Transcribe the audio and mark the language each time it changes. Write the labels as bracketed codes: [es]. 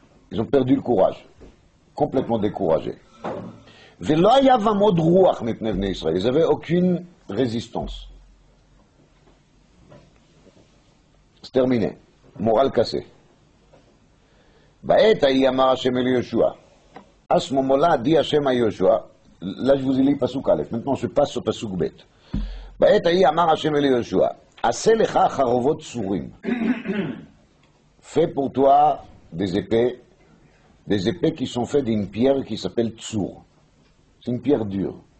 [fr] Ils ont perdu le courage, complètement découragés. [he] ולא היה בם עוד רוח מפני בני ישראל, [fr] ils n'avaient aucune résistance. C'est terminé, morale cassée. [he] בעת ההיא אמר השם אל יהושע, [fr] à ce moment-là dit Hashem à Yoshua, là je vous ai lu pasuk Aleph, maintenant je passe au pasuk Bet. [he] בעת ההיא אמר השם אל יהושע, עשה לך חרבות צורים, [fr] fais pour toi des épées qui sont faites d'une pierre qui s'appelle tsur. C'est une pierre dure.